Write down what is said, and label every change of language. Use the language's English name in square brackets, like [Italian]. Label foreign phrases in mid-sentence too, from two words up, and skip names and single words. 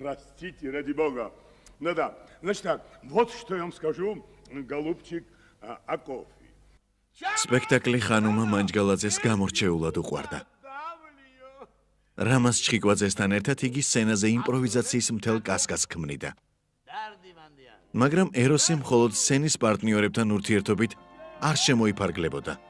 [Russian] простите, ради бога. Ну да, значит так, вот что я вам скажу, голубчик Акофи. [Georgian] სპექტაკლი ხანუმა მანჯგალაძეს გამორჩეულად უყვარდა. რამაზ ჩხიკვაძესთან ერთად იგი სცენაზე იმპროვიზაციის მთელ კასკადს ქმნიდა. მაგრამ ეროსი მხოლოდ სცენის პარტნიორებთან ურთიერთობით არ შემოიფარგლებოდა.